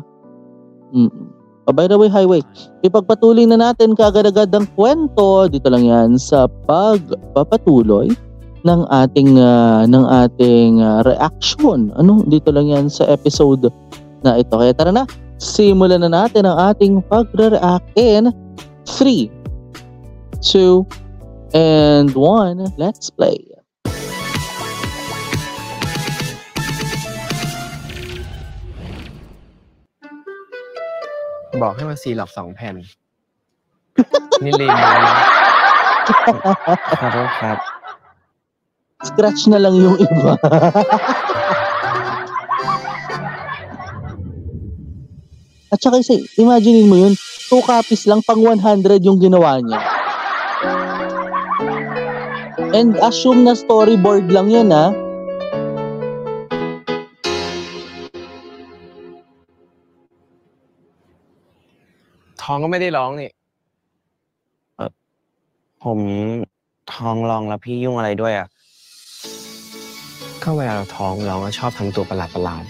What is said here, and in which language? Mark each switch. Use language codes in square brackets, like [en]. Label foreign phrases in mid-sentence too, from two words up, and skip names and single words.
[en] By the way, highway, [tl] ipagpatuloy na natin kaagad-agad ang kwento. Dito lang yan sa pagpapatuloy ng ating reaction. Dito lang yan sa episode na ito. Kaya tara na, simulan na natin ang ating pagre-react in 3, 2, and 1. [en] Let's play. [th] บอกให้มาซีล็อก2 แผ่น นี่เลนเลยนะขอโทษครับ [tl] Scratch na lang yung iba. At saka isa, imaginein mo yun, 2 copies lang, pang 100 yung ginawa niya. [en] And assume [tl] na storyboard lang yun, ha? [th] ท้องก็ไม่ได้ร้องนี่ ผมท้องร้องแล้วพี่ยุ่งอะไรด้วยอ่ะ ก็เวลาเราท้องร้องก็ชอบทำตัวประหลาด